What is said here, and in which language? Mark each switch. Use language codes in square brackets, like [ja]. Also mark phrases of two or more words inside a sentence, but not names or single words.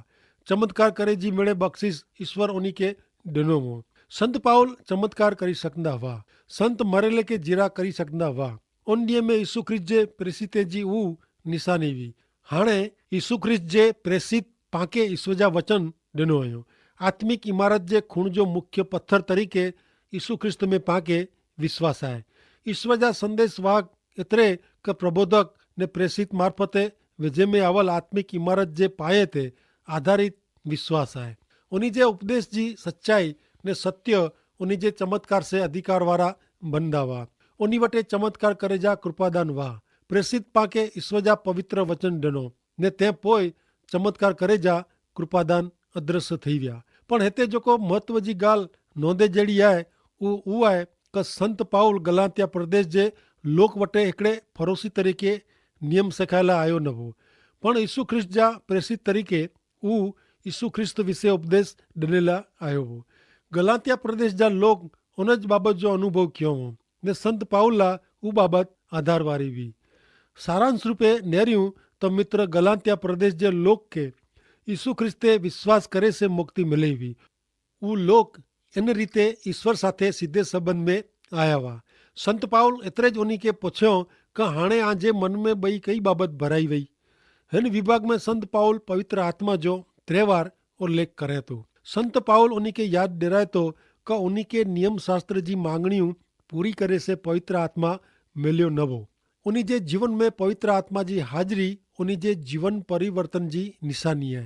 [kfr] चमत्कार करे जी मिड़े बख्शिश ईश्वर उन्हीं के दिनों में। संत पाउल चमत्कार करी सकंदा हुआ। संत मरेले के जीरा करी सकंदा हुआ। उन ॾींहं में यीशु ख्रिस्त जे प्रेषित जी ऊ निशानी हुई। हाणे यीशु ख्रिस्त जे प्रेषित पाके ईश्वर जा वचन ॾिनो हुयो। आत्मिक इमारत जे खूण जो मुख्य पत्थर तरीके यीशु ख्रिस्त में पाके विश्वास आहे। ईश्वर जा संदेश वाहक एतिरे क प्रबोधक ने प्रेषित मार्फते विजय में आवल आत्मिक इमारत जे पाए ते आधारित विश्वास आहे। उन्हीं जे उपदेश जी सच्चाई ने सत्य उन्हीं जे चमत्कार से अधिकार वारा बनदा हुआ। उन्हीं वटे चमत्कार करे जा कृपादान हुआ। प्रेषित पाके ईश्वर जा पवित्र वचन ॾिनो ने ते पोइ चमत्कार करे जा कृपादान अदृश्य थी विया। पण हिते जेको महत्व जी ॻाल्हि नोंदे जहिड़ी आहे उहो आहे कि संत पाउल गलातिया प्रदेश जे लोक वटे हिकिड़े फरोसी तरीक़े नियम सेखारे आयो न हो पण यीशु ख्रिस्त जा प्रेषित तरीक़े उहो यीशु ख्रिस्त विषय उपदेश ॾिने लाइ आयो हो। गलातिया प्रदेश जा लोग उन बाबति जो अनुभव कयो हो ने संत पाउल ला उ बाबति आधार वारी हुई। सारांश रूपे नेरियूं तो मित्र गलातिया प्रदेश जे लोक के यीशु ख्रिस्ते विश्वास करे से मुक्ति मिली हुई। वो लोग इन रीते ईश्वर साथे सीधे संबंध में आया हुआ। संत पाउल एतरे ज उन्हीं के पुछियो कि हाणे आजे मन में बई कई बाबत भराई वई। हिन विभाग में संत पाउल पवित्र आत्मा जो त्रेवार उल्लेख करे तो संत पाउल उन्हीं के याद दिलाए तो कि उन्हीं के नियम शास्त्र जी मांगणियों पूरी करे से पवित्र आत्मा मिलियो न हो। उन्हीं जे जीवन में पवित्र आत्मा जी हाजिरी उन्हीं जे जीवन परिवर्तन जी निशानी है।